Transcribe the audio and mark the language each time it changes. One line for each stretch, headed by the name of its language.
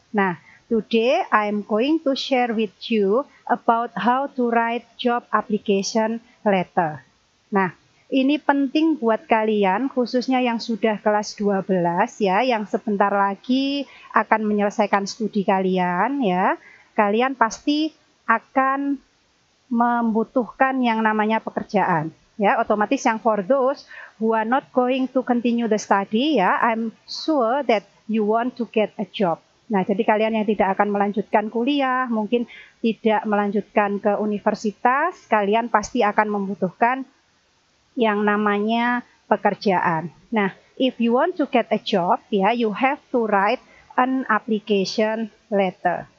English: Nah, today I'm going to share with you about how to write job application letter.
Indonesian: Nah, ini penting buat kalian khususnya yang sudah kelas 12 ya, yang sebentar lagi akan menyelesaikan studi kalian ya. Kalian pasti akan membutuhkan yang namanya pekerjaan. Ya, otomatis yang
English: for those who are not going to continue the study ya, I'm sure that you want to get a job.
Indonesian: Nah, jadi kalian yang tidak akan melanjutkan kuliah, mungkin tidak melanjutkan ke universitas, kalian pasti akan membutuhkan yang namanya pekerjaan.
English: Nah, if you want to get a job, ya, you have to write an application letter.